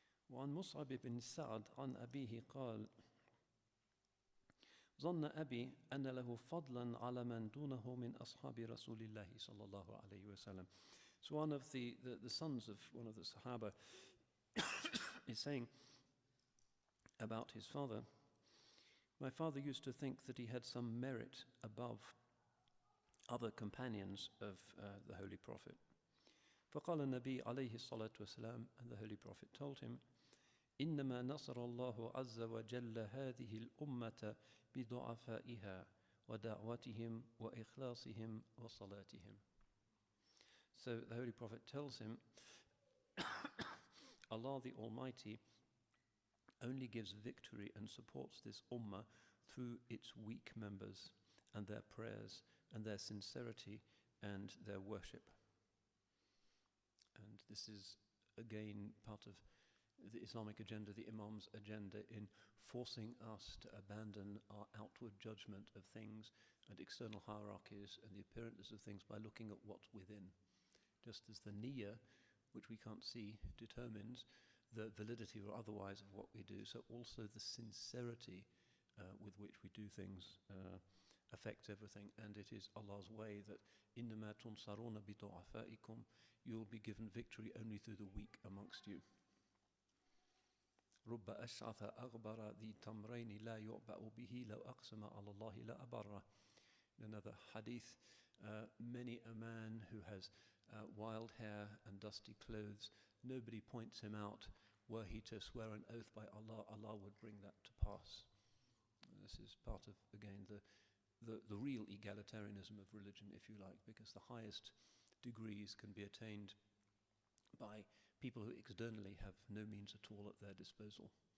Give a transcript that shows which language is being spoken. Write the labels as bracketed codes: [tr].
[ar] وعن مصعب بن سعد عن أبيه قال ظن أبي أن له فضلا على من دونه من أصحاب رسول الله صلى الله عليه وسلم. [en] So one of the sons of one of the Sahaba is saying about his father, my father used to think that he had some merit above other companions of the Holy Prophet. [ar] فقال النبي عليه الصلاة والسلام, [en] and the Holy Prophet told him, [ar] إنما نصر الله عز وجل هذه الأمة بضعفائها ودعوتهم وإخلاصهم وصلاتهم. [en] So the Holy Prophet tells him, Allah the Almighty only gives victory and supports this ummah through its weak members and their prayers and their sincerity and their worship. And this is again part of the Islamic agenda, the Imam's agenda, in forcing us to abandon our outward judgment of things and external hierarchies and the appearances of things by looking at what's within. Just as the niyyah, which we can't see, determines the validity or otherwise of what we do, so also the sincerity with which we do things affects everything. And it is Allah's way that [ar] إِنَّمَا تُنْصَرُونَ بِضُعَفَائِكُمْ, [en] you will be given victory only through the weak amongst you. [ar] رب أشعث أغبر ذي تمرين لا يعبأ به لو أقسم على الله لأبره. [en] In another hadith, many a man who has wild hair and dusty clothes, nobody points him out. Were he to swear an oath by Allah, Allah would bring that to pass. This is part of, again, the real egalitarianism of religion, if you like, because the highest degrees can be attained by people who externally have no means at all at their disposal.